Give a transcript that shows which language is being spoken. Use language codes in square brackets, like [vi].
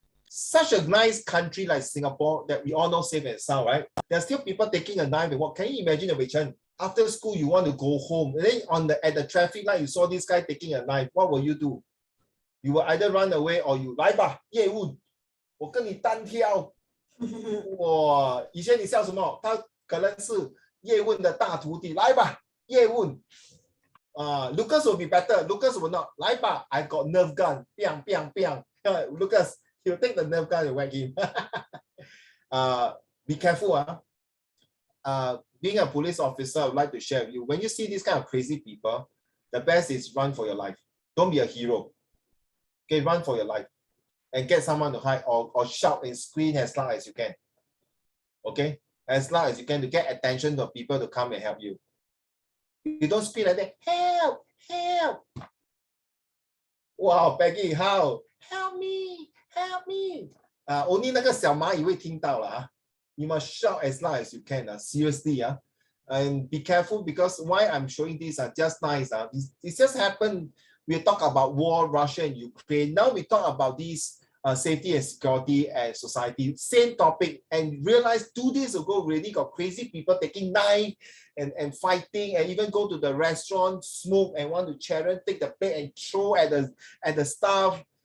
[en] Such a nice country like Singapore that we all know safe and sound, right? There's still people taking a knife and what? Can you imagine, Wei Chen? After school, you want to go home. And then at the traffic light, you saw this guy taking a knife. What will you do? You will either run away or you [zh] 来吧，叶问，我跟你单挑。哇，以前你笑什么？他可能是叶问的大徒弟，来吧，叶问。 [en] Lucas will be better. Lucas will not. [zh] 来吧 [en] I got nerf gun. Bang, bang, bang. Lucas, he'll take the nerf gun and whack him. Be careful. Being a police officer, I would like to share with you. When you see these kind of crazy people, the best is run for your life. Don't be a hero. Okay, run for your life. And get someone to hide or shout and scream as loud as you can. Okay? As loud as you can to get attention to people to come and help you. You don't scream like that. Help! Help! Wow, Peggy, how? Help me! Help me! [zh] Only 那个小蚂蚁会听到了啊。 [en] You must shout as loud as you can. Seriously, and be careful because why I'm showing this just nice. It just happened. We talk about war, Russia and Ukraine. Now we talk about this safety and security and society. Same topic. And realize 2 days ago, really got crazy people taking knife and fighting and even go to the restaurant, smoke and want to challenge, take the plate and throw at the staff.